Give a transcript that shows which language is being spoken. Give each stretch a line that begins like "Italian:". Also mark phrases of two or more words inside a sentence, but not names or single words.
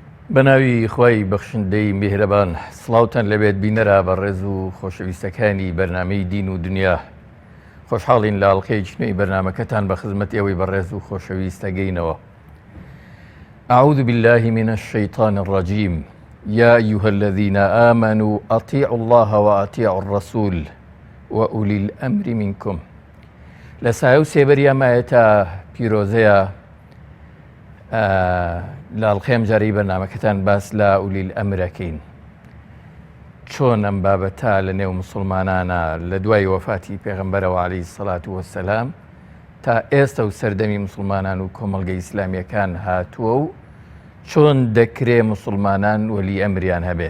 Central Kurdish: بەناوی خی بەخشندەی میهرەبان سڵاوتان لەبێت بینەرە بە ڕێز و خۆشەویستەکانی بەرنامەی دین و دنیا خۆشحاڵین لە ئاڵلقەی چنەی بەرنمەکەتان بە خزمەت ئێوەی بەڕێز و خۆشەویستەگەینەوە.
Arabic: أعوذ بالله من الشيطان الرجيم يا أيها الذين آمنوا أطيعوا الله وأطيعوا الرسول وأولي الأمر منكم.
Central Kurdish: لسایە و سێبەریە مایەتە پیرۆزەیە لە ئاڵلقەیەم جارەی بەرنامەکەتان باس لە ئولیل ئەمرەکەین. چۆن ئەم بابەتە لە نێو مسلمانانە لە دوای وەفاتی پێغەمبەرەوە
Arabic: عەلەیهی سەڵات وەسەلام
Central Kurdish: تا ئێستا و سەردەمی مسلمانان و کۆمەڵگەی ئیسلامیەکان هاتووە و چۆن دەکرێ مسلمانان وەلی ئەمریان هەبێ.